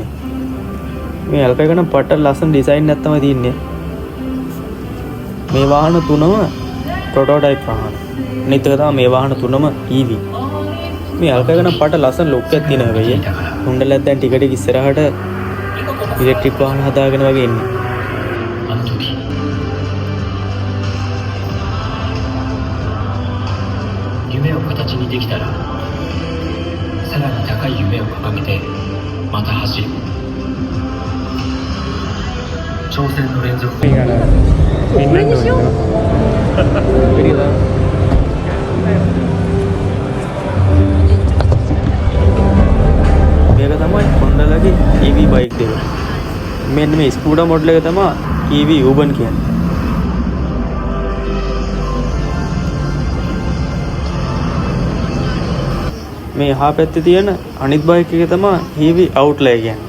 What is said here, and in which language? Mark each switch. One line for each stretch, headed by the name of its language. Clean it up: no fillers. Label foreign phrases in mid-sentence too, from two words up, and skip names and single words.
Sinhala: මේ ඇල්ෆා එක නම් පට්ට ලස්සන ඩිසයින් එකක් තමයි තියෙන්නේ. මේ වාහන තුනම ප්‍රොටෝටයිප් වාහන. අනිත් එක තමයි මේ වාහන තුනම EV. මේ ඇල්ෆා එක නම් පට්ට ලස්සන ලුක් එකක් තියෙනවා වෙයි. හොන්ඩලත් දැන් ටික ටික ඉස්සරහට ඉලෙක්ට්‍රික් වාහන හදාගෙන වගේ ඉන්නේ.
Japanese: 夢を形にできたらさらに高い夢を掲げてまた走る挑戦の連続。これにしよう。
Sinhala: මේක තමයි Honda ලගේ EV බයික් දෙක. මෙන්න මේ
English: scooter model
Sinhala: එක තමයි EV Urban කියන්නේ. මේ එහා පැත්තේ තියෙන අනිත් බයික් එක තමයි EV Outlander කියන්නේ.